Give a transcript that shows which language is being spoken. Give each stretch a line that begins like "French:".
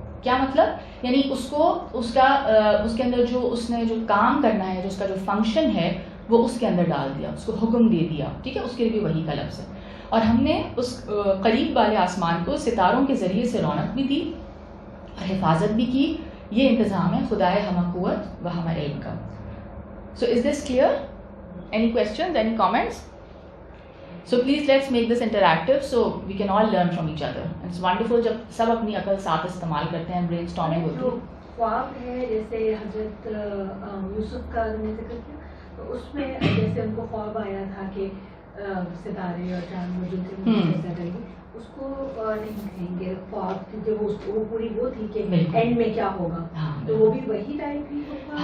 Urdu: کیا مطلب, یعنی اس کو اس کے اندر جو اس نے جو کام کرنا ہے, جو اس کا جو فنکشن ہے وہ اس کے اندر ڈال دیا, اس کو حکم دے دیا, ٹھیک ہے, اس کے لیے بھی وحی کا لفظ ہے. اور ہم نے اس قریب والے آسمان کو ستاروں کے ذریعے سے رونق بھی دی اور حفاظت بھی کی. یہ انتظام ہے خدائے ہمہ قوت و ہمہ علم کا.
English: So is this clear? Any questions, any comments? So please let's make this interactive so we can all learn from each other. It's wonderful
Urdu: جب سب اپنی عقل ساتھ استعمال کرتے ہیں, برین اسٹارمنگ ہوتی ہے. خواب ہے جیسے حضرت یوسف کا نے ذکر کیا, تو اس میں جیسے ان کو خواب آیا تھا کہ ستارے اور چاند موجود تھے, ایسا کریں گے, اس کو نہیں کہیں گے خواب تھی, جب وہ پوری وہ تھی کہ اینڈ میں کیا ہوگا, تو وہ بھی وہی ٹائپ ہی ہوگا.